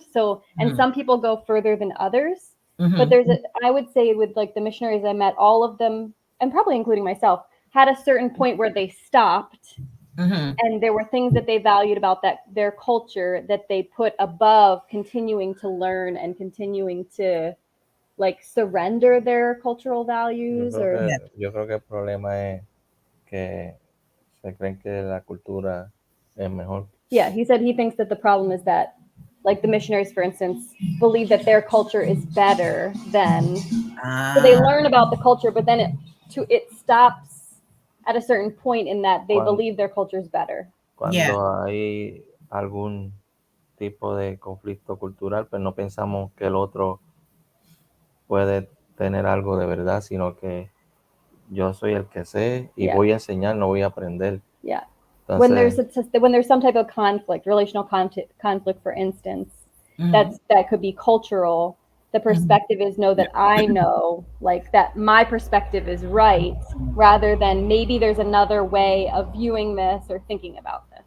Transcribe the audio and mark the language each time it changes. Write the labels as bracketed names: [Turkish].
[English] So, and some people go further than others. But I would say with like the missionaries I met, all of them, and probably including myself, had a certain point where they stopped. And there were things that they valued about their culture that they put above continuing to learn and continuing to like surrender their cultural values. [Spanish] Yo creo que el problema es que se creen que la cultura es mejor. [English] Yeah, he said he thinks that the problem is that, like the missionaries, for instance, believe that their culture is better than. So they learn about the culture, but then it stops at a certain point in that they believe their culture is better. [Spanish] Cuando hay algún tipo de conflicto cultural, pues no pensamos que el otro puede tener algo de verdad, sino que yo soy el que sé y voy a enseñar, no voy a aprender. [English] Yeah. [Spanish] Entonces, [English] when there's some type of conflict, relational conflict, for instance, that could be cultural. The perspective is that I know, like that my perspective is right, rather than maybe there's another way of viewing this or thinking about this.